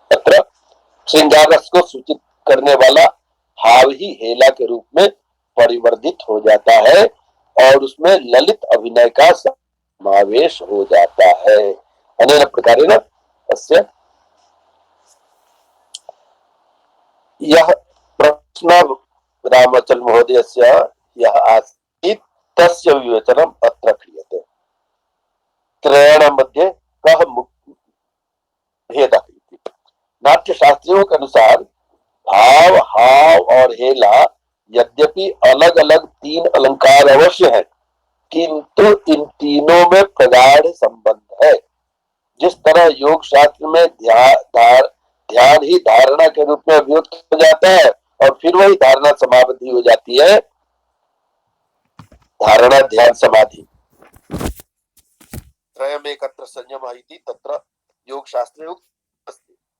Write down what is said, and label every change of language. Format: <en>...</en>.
<hi>अत्र श्रृंगार रस को सूचित करने वाला हाव ही हेला के रूप में परिवर्धित हो जाता है और उसमें ललित अभिनय का समावेश हो जाता है।</hi> <sa>अनेन प्रकारेण अस्य</sa> <hi>यह प्रश्न</hi> <sa>रामाचल महोदयस्य यः आसीत् तस्य विवेचनम् अत्र क्रियते। त्रयाणां मध्ये कः भेदः इति।</sa> <hi>नाट्यशास्त्रियों के अनुसार भाव, हाव और हेला यद्यपि अलग अलग 3 अलंकार अवश्य हैं, किंतु इन तीनों में प्रगाढ़ संबंध है। जिस तरह योग शास्त्र में ध्यान ही धारणा के रूप में अभियुक्त हो जाता है और फिर वही धारणा समाधि हो जाती है,</hi> <sa>धारणा ध्यान समाधि त्रयमेकत्र संयमः इति तत्र योग शास्त्रे उक्तम् अस्ति।</sa>